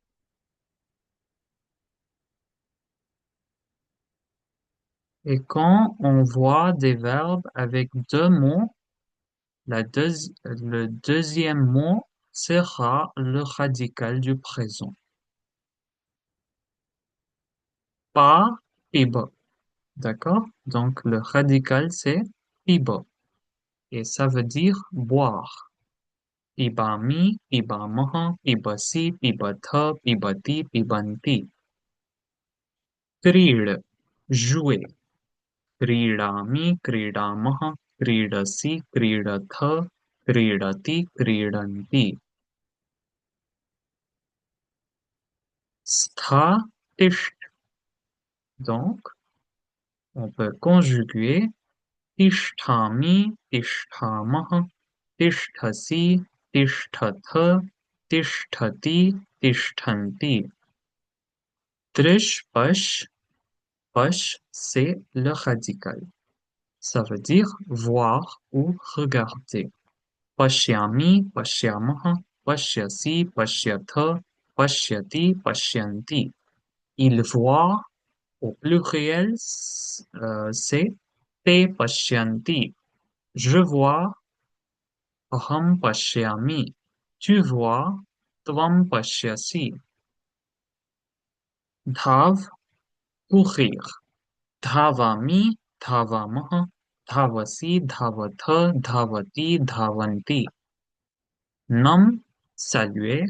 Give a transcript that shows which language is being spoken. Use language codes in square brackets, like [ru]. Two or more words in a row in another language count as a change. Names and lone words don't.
[fr] Et quand on voit des verbes avec deux mots, le deuxième mot sera le radical du présent. [sa] पा, पिब. [fr] D'accord? Donc, le radical, c'est piba. Et ça veut dire boire. [sa] पिबामि, पिबामः, पिबसि, पिबथ, पिबति, पिबन्ति. [fr] Creed, jouer. [sa] क्रीडामि, क्रीडामः, क्रीडसि, क्रीडथ, क्रीडति, क्रीडन्ति. स्था, तिष्ठ्. [fr] Donc, on peut conjuguer [sa] तिष्ठामि, तिष्ठामः, तिष्ठसि, तिष्ठथ, तिष्ठति, तिष्ठन्ति. दृश्, पश्। पश्, [fr] c'est le radical. Ça veut dire voir ou regarder. [sa] पश्यामि, पश्यामः, पश्यसि, पश्यथ, पश्यति, पश्यन्ति. [fr] Il voit, au pluriel, c'est [sa] ते पश्यन्ति. [fr] Je vois, [sa] अहं पश्यामि. [fr] Tu vois, [sa] त्वं पश्यसि. [fr] Dhav, courir. [sa] धावामि, धावामः, धावसि, धावथ, धावति, धावन्ति. [fr] Nam, saluer.